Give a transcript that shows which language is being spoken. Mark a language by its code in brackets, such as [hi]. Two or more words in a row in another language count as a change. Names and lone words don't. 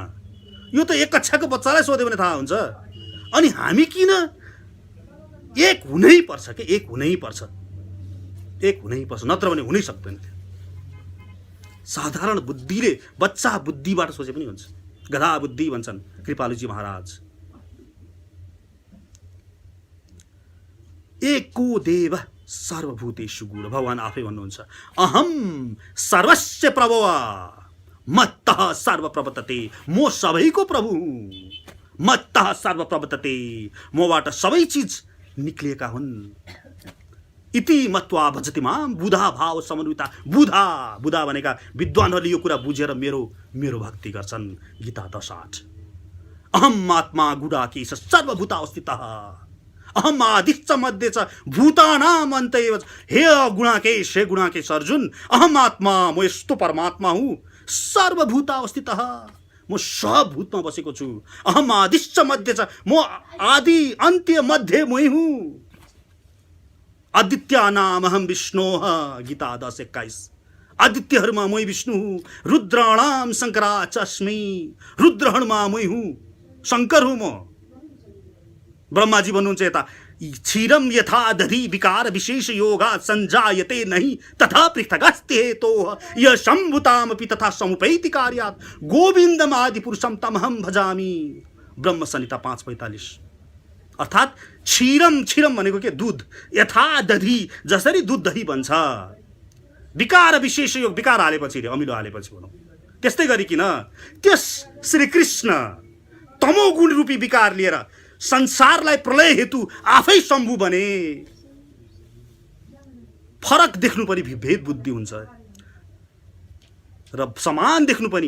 [ne] यो त एक कक्षाको बच्चालाई सोध्यो भने थाहा हुन्छ। अनि हामी किन एक हुनै पर्छ के? एक हुनै पर्छ, नत्र भने हुनै सक्दैन। साधारण बुद्धिले, बच्चा बुद्धिबाट सोचे पनि हुन्छ। गधा बुद्धि भन्छन् कृपालुजी महाराज। [sa] एको देव सर्वभूतेषु गुण, [ne] भगवान आफै भन्नुहुन्छ [sa] अहम सर्वस्य प्रभव मत्तः सर्व प्रवर्तते, [ne] म सबैको प्रभु हुँ। [sa] मत्तः सर्व प्रवर्तते, [ne] मबाट सबै चीज निक्लिएका हुन्। [sa] इति मत्वा भजति माम बुधा भाव समन्विता। [ne] बुधा भनेका विद्वानहरूले यो कुरा बुझेर मेरो भक्ति गर्छन्। गीता 10:8। [sa] अहम आत्मा गुडाकेश सर्वभूता अवस्थितः, अहम आदिश्च मध्य च भूतानाम अन्त एव च। [ne] हे गुणाकेश, हे गुणाकेश अर्जुन, [sa] अहम आत्मा, [ne] म यस्तो परमात्मा हुँ सर्वभूतावस्थितः, म सबभूतमा बसेको छु। [sa] अहम आदिश्च मध्य च, [ne] म आदि अन्त्य मध्य मै हुँ। [sa] आदित्यानाम अहम विष्णोः, गीता 10:21। [ne] आदित्यहरूमा मै विष्णु हुँ। [sa] रुद्राणाम शङ्कराच अस्मि, [ne] रुद्रहरूमा मै हुँ, शङ्कर हुँ म। ब्रह्माजी भन्नुहुन्छ यता, [sa] क्षीरम यथा दधि विकार विशेष योगा संजायते नहीं तथा पृथगस्ति हेतोः यः शम्भुतामपि तथा समुपैति कार्यात् गोविन्दम आदि पुरुषम तमहम भजामि। [ne] ब्रह्म संहिता 5:45। अर्थात् क्षीरम, क्षीरम भनेको के? दूध। [sa] यथा दधि, [ne] जसरी दूध दही बन्छ। [sa] विकार विशेष योग, [ne] विकार हालेपछि रे, अमिलो हालेपछि भनौँ, त्यस्तै गरिकन त्यस श्रीकृष्ण तमोगुण रूपी विकार लिएर संसारलाई प्रलय हेतु आफै शम्भु बने। फरक देख्नु पनि भेद बुद्धि हुन्छ र समान देख्नु पनि।